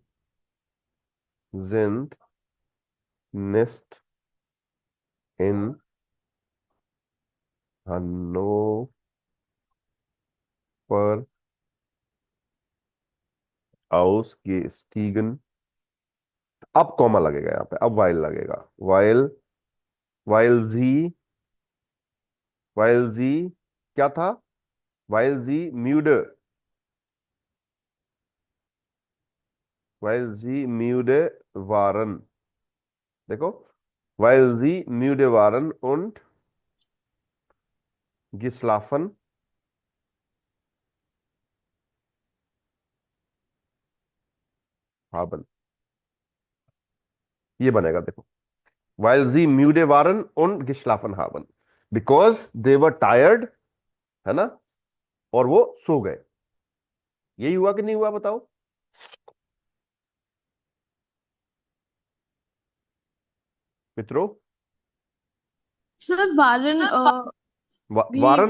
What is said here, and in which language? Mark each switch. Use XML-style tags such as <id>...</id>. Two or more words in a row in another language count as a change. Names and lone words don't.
<de>sind nicht in Hannover ausgestiegen,</de> <hi>अब कॉमा लगेगा यहां पे, अब वाइल लगेगा, वाइल,</hi> <de>weil sie, weil sie</de> <hi>क्या था,</hi> <de>weil sie müde, weil sie müde waren, देखो, weil sie müde waren und geschlafen haben,</de> <hi>ये बनेगा देखो,</hi> <de>while sie müde waren und geschlafen haben,</de> <en>because they were tired,</en> <hi>है ना, और वो सो गए। यही हुआ कि नहीं हुआ बताओ मित्रों। सर वारन भी वारन,</hi>